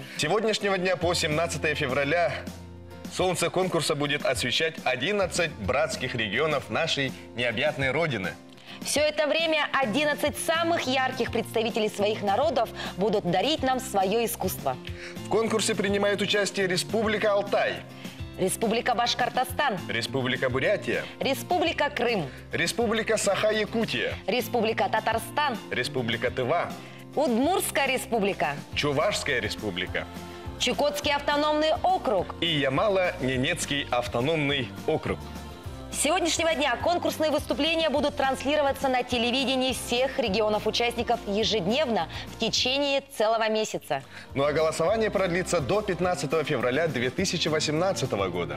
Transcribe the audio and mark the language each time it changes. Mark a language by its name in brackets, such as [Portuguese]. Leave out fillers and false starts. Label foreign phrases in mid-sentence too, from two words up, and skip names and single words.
[Russian] С сегодняшнего дня по 17 февраля солнце конкурса будет освещать 11 братских регионов нашей необъятной Родины. Все это время 11 самых ярких представителей своих народов будут дарить нам свое искусство. В конкурсе принимают участие Республика Алтай, Республика Башкортостан, Республика Бурятия, Республика Крым, Республика Саха-Якутия, Республика Татарстан, Республика Тыва, Удмуртская республика, Чувашская республика, Чукотский автономный округ и Ямало-Ненецкий автономный округ. С сегодняшнего дня конкурсные выступления будут транслироваться на телевидении всех регионов-участников ежедневно в течение целого месяца. Ну а голосование продлится до 15 февраля 2018 года.